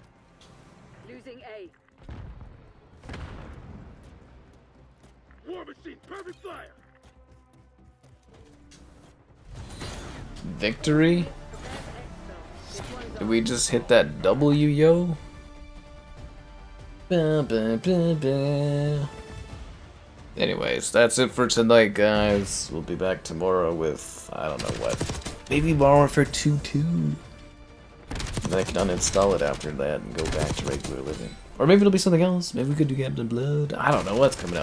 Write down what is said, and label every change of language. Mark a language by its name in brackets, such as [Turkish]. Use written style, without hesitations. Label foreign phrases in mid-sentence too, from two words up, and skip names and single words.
[English] Losing A. War machine Victory? Did we just hit that W, yo? Ba, ba, ba, ba. Anyways, that's it for tonight, guys. We'll be back tomorrow with, I don't know what, maybe Modern Warfare 2-2. And I can uninstall it after that and go back to regular living. Or maybe it'll be something else. Maybe we could do Captain Blood.